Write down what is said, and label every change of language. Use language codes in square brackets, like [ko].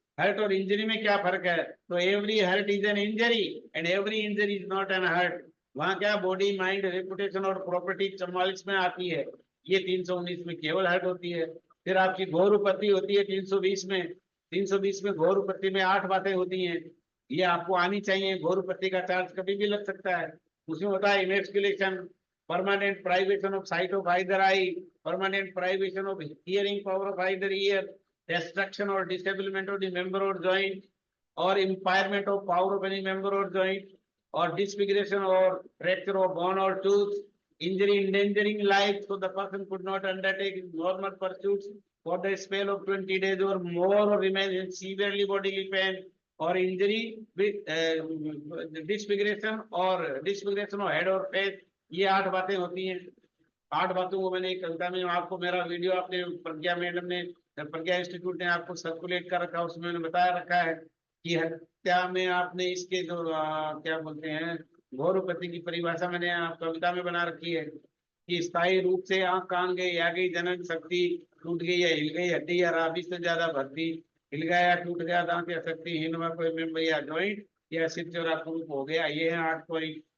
[hi] Hurt और injury में क्या फर्क है? तो [en] Every hurt is an injury and every injury is not an hurt. [hi] वहां क्या बॉडी माइंड रेपुटेशन और प्रॉपर्टी 44 में आती है, ये 319 में केवल हर्ट होती है। फिर आपकी घोरुपत्ति होती है 320 में। 320 में घोरुपत्ति में 8 बातें होती हैं, ये आपको आनी चाहिए। घोरुपत्ति का चार्ज कभी भी लग सकता है। उसमें होता है [en] Emasculation, permanent privation of sight of either eye, permanent privation of hearing power of either ear, destruction or disablement of the member or joint, or impairment of power of any member or joint, or disfiguration or fracture of bone or tooth, injury endangering life, so the person could not undertake normal pursuits for the spell of 20 days or more, or remain in severely bodily pain, or injury with disfiguration of head or face। [hi] ये 8 बातें होती हैं। 8 बातों को मैंने एक कविता में आपको मेरा वीडियो आपने प्रज्ञा मैडम ने प्रज्ञा इंस्टीट्यूट ने आपको सर्कुलेट कर रखा है, उसमें मैंने बताया रखा है कि हत्या में आपने इसके जो क्या बोलते हैं घोरुपत्ति की परिभाषा मैंने आप कविता में बना रखी है कि स्थायी रूप से आंख कान गई या गई जनन शक्ति, टूट गई या हिल गई हड्डी या राबी से ज्यादा भर्ती, हिल गया या टूट गया दांत या शक्तिहीन व कोई मेंबर या जॉइंट या सिर चौरा कुरूप हो गया। ये है 8 पॉइंट।